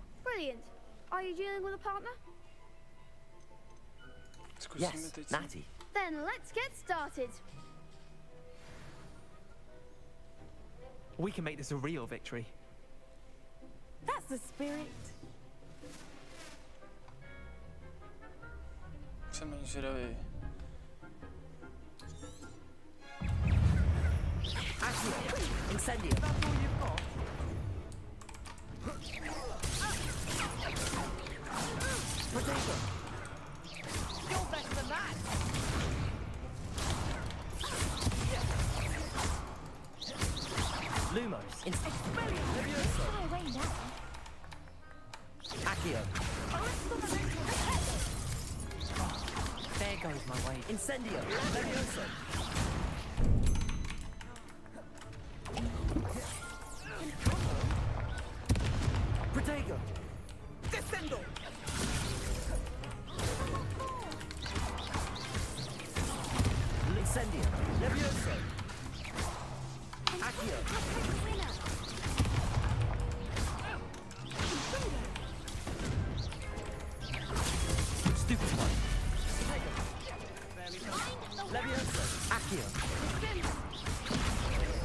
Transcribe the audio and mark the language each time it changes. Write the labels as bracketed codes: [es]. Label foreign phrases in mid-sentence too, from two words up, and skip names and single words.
[en] Brilliant. Are you dealing with a partner? Yes, Natty. Then let's get started. We can make this a real victory. That's the spirit. [cs] Jsem ani zvědavý. [en] Accio. Incendio. That's all you've got? Potato. You're better than that! Lumos. Levioso. Fly away now. Accio. There goes my way. Incendio. Levioso. Protego. Descendo! Incendio. Levioso. Accio. Stupid one. Levioso. Accio.